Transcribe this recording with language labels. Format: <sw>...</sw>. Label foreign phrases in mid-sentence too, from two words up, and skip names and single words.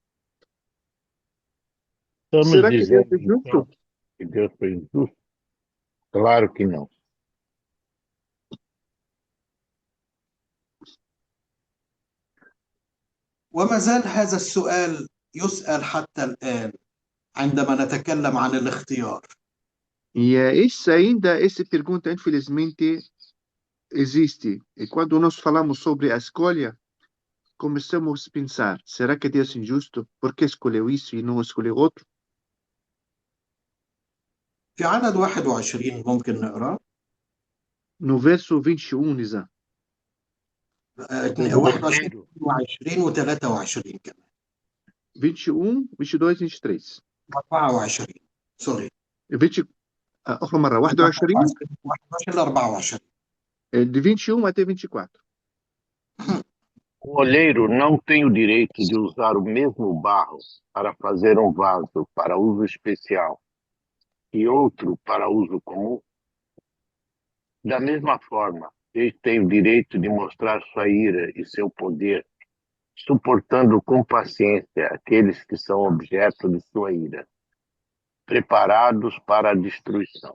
<pt>Estamos Será que Deus dizendo, é justo? então, que Deus foi injusto? Claro que não.</pt> <ar>وما زال هذا السؤال يسأل حتى الآن عندما نتكلم عن الاختيار.</ar> <pt>E essa pergunta, infelizmente, existe. E quando nós falamos sobre a escolha, começamos a pensar, será que Deus é injusto? Por que escolheu isso e não escolheu outro?</pt> <ar>في عدد 21 ممكن نقرأ.</ar> <pt>No verso 21, Nizam.</pt> <ar>21 و23 كمان. 21, 22, 23. 24 سوري. 20, أخرى مرة 21 21 ل 24.</ar> <pt>de 21 até 24. O olheiro não tem o direito de usar o mesmo barro para fazer um vaso para uso especial e outro para uso comum. Da mesma forma, ele tem o direito de mostrar sua ira e seu poder, suportando com paciência aqueles que são objeto de sua ira, preparados para a destruição.</pt>